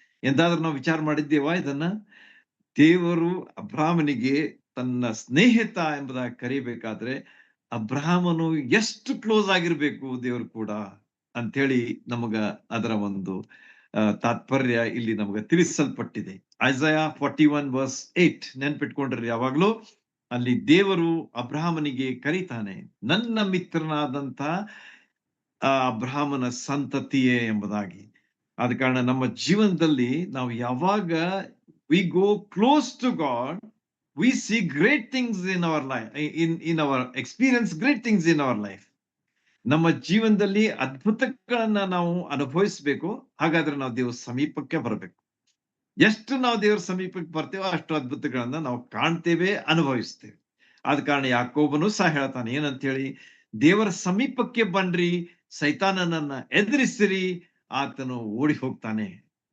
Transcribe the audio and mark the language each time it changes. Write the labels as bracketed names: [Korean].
[Kannada] ಎಂದಾದ್ರೂ ನಾವು ವಿಚಾರ ಮಾಡಿದ್ದೇವಾ ಇದನ್ನ? ದೇವರು ಅಬ್ರಾಹ್ಮನಿಗೆ ತನ್ನ ಸ್ನೇಹಿತ ಎಂಬುದಾಗಿ ಕರೀಬೇಕಾದ್ರೆ ಅಬ್ರಾಹ್ಮನು ಎಷ್ಟು ಕ್ಲೋಸ್ ಆಗಿರ್ಬೇಕು ದೇವರು ಕೂಡ ಅಂತೇಳಿ ನಮಗ ಅದರ ಒಂದು ತಾತ್ಪರ್ಯ ಇಲ್ಲಿ ನಮಗ ತಿಳಿಸಲ್ಪಟ್ಟಿದೆ. ಐಸಯ 41 verse 8 ನೆನ್ಪಿಟ್ಕೊಂಡ್ರಿ ಯಾವಾಗ್ಲೂ. ಅಲ್ಲಿ ದೇವರು ಅಬ್ರಾಹ್ಮನಿಗೆ ಕರೀತಾನೆ, ನನ್ನ ಮಿತ್ರನಾದಂತ ಅಬ್ರಾಹ್ಮನ ಸಂತತಿಯೇ ಎಂಬುದಾಗಿ. ಆದ ಕಾರಣ ನಮ್ಮ ಜೀವನದಲ್ಲಿ ನಾವು ಯಾವಾಗ [English] we go close to God, we see great things in our life, in our experience great things in our life. [Kannada] ನಮ್ಮ ಜೀವನದಲ್ಲಿ ಅದ್ಭುತಗಳನ್ನ ನಾವು ಅನುಭವಿಸಬೇಕು. ಹಾಗಾದ್ರೆ ನಾವು ದೇವರ ಸಮೀಪಕ್ಕೆ ಬರಬೇಕು. ಎಷ್ಟು ನಾವು ದೇವರ ಸಮೀಪಕ್ಕೆ ಬರ್ತೇವೋ ಅಷ್ಟು ಅದ್ಭುತಗಳನ್ನ ನಾವು ಕಾಣ್ತೇವೆ, ಅನುಭವಿಸ್ತೇವೆ. ಆದ ಕಾರಣ ಯಾಕೋಬನು ಸಹ ಹೇಳ್ತಾನೆ ಏನಂತ ಹೇಳಿ, ದೇವರ ಸಮೀಪಕ್ಕೆ ಬನ್ರಿ, ಸೈತಾನನನ್ನ ಎದುರಿಸಿರಿ, ಆತನು ಓಡಿ ಹೋಗ್ತಾನೆ.